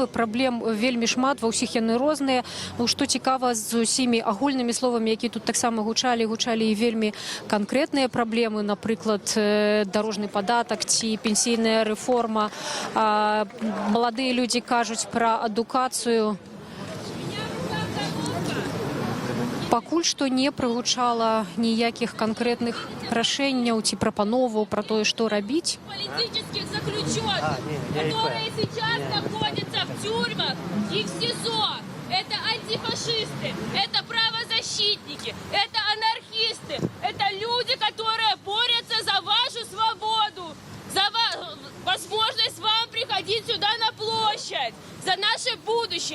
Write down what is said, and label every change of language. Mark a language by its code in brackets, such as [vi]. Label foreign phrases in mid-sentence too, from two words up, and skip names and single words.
[be] Праблем вельмі шмат, ва ўсіх яны розныя. Што цікава, з усімі агульнымі словамі, які тут таксама гучалі і вельмі канкрэтныя праблемы, напрыклад, дарожны падатак ці пенсійная рэформа. Маладыя людзі кажуць пра адукацыю. Пакуль што не прагучала ніякіх канкрэтных рашэнняў ці прапановаў пра тое, што рабіць. [ru] Политических заключенных, которые сейчас находятся в тюрьмах и в СИЗО. Это антифашисты, это правозащитники, это анархисты, это люди, которые борются за вашу свободу, за возможность вам приходить сюда на площадь, за наше будущее.